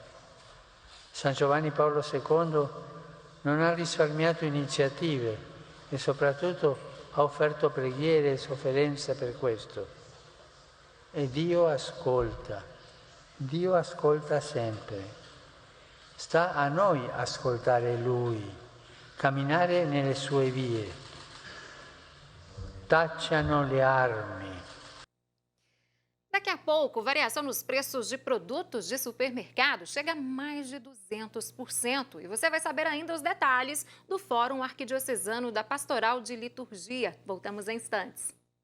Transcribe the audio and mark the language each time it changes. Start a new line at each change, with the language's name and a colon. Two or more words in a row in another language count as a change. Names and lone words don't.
Italian: San Giovanni Paolo II non ha risparmiato iniziative e soprattutto ha offerto preghiere e sofferenze per questo. E Dio ascolta sempre. Sta a noi ascoltare Lui, camminare nelle sue vie. Tacciano le armi.
Portuguese: Daqui a pouco, variação nos preços de produtos de supermercado chega a mais de 200%. E você vai saber ainda os detalhes do Fórum Arquidiocesano da Pastoral de Liturgia. Voltamos em instantes.